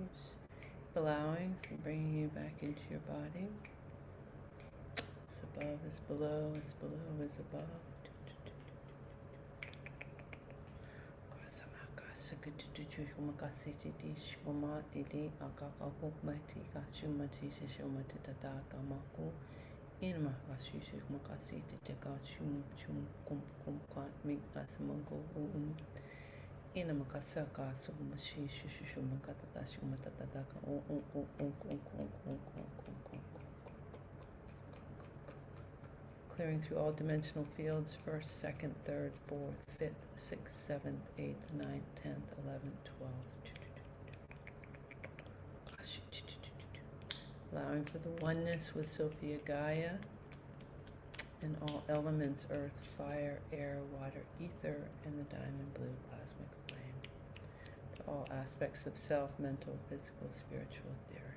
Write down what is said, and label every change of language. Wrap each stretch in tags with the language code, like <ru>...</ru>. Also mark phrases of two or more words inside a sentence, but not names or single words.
<en>Just allowing, so bringing you back into your body. It's above, is below, is below, is above. Inma kashishu makasi teka shum shum kum kum kwat mi asmango ina makasa ka sumashi shushu makata dashu matata ka clearing through all dimensional fields, 1st, 2nd, 3rd, 4th, 5th, 6th, 7th, 8th, 9th, 10th, 11th, 12th. Allowing for the oneness with Sophia Gaia and all elements, earth, fire, air, water, ether, and the diamond blue plasmic flame. To all aspects of self, mental, physical, spiritual, etheric.</en>